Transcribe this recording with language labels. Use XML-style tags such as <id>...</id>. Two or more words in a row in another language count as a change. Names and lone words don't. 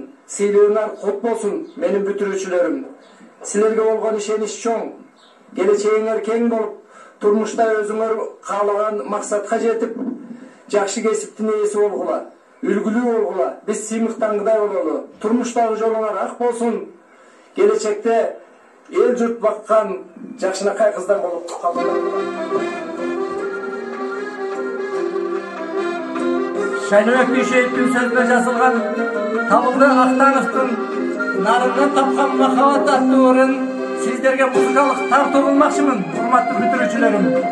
<ky>Сыйлыгыңар кут болсун, менин бүтүрүүчүлөрүм. Силерге болгон ишенич чоң, келечегиңер кең болуп, турмушта өзүңөр каалаган максатка жетип, жакшы кесиптин ээси болгула, үлгүлүү болгула. Биз сыймыктангыдай бололу. Турмуштагы жолуңар ак болсун. Келечекте эл журт баккан жакшынакай кыздар болуп калыңар.</ky> <kk>Шайнабек Дүйшеевтің сөзіне жазылған Табылды Ақтановтың Нарымнан тапқан махаббат атты орын сіздерге музыкалық тарту қылмақшымын, құрметті бүтүрүүчүлөрүм.</kk>